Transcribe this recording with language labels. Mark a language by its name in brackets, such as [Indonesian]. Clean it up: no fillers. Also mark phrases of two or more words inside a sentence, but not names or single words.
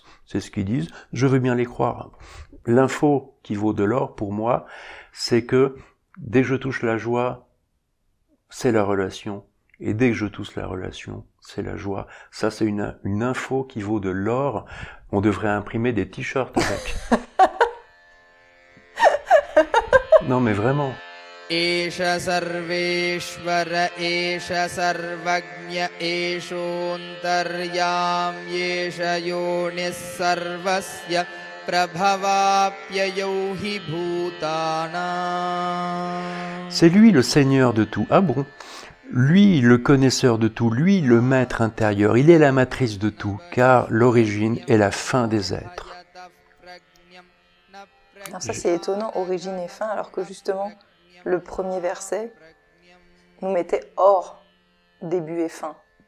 [French] C'est ce qu'ils disent, je veux bien les croire. L'info qui vaut de l'or pour moi, c'est que dès que je touche la joie, c'est la relation. Et dès que je touche la relation, c'est la joie. Ça, c'est une info qui vaut de l'or. On devrait imprimer des t-shirts avec. Non, mais vraiment. [Sanskrit] एष सर्वेश्वरः एष सर्वज्ञः एषोऽन्तर्यामी एष योनिः सर्वस्य प्रभवाप्ययौ हि भूतानाम्. [French] C'est lui le Seigneur de tout. Ah bon? Lui, le connaisseur de tout, lui, le maître intérieur, il est la matrice de tout, car l'origine est la fin des êtres. Alors ça c'est étonnant, origine et fin, alors que justement, le premier verset nous mettait hors début et fin.